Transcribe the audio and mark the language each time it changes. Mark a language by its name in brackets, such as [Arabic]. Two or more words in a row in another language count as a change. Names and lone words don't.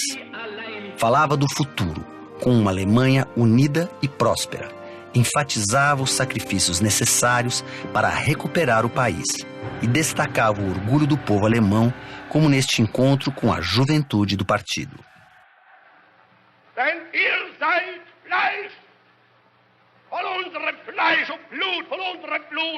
[Portuguese] Falava do futuro, com uma Alemanha unida e próspera. Enfatizava os sacrifícios necessários para recuperar o país e destacava o orgulho do povo alemão, como neste encontro com a juventude do partido. [German] Denn ihr seid Fleisch, von unserem Fleisch und Blut, von unserem Blut.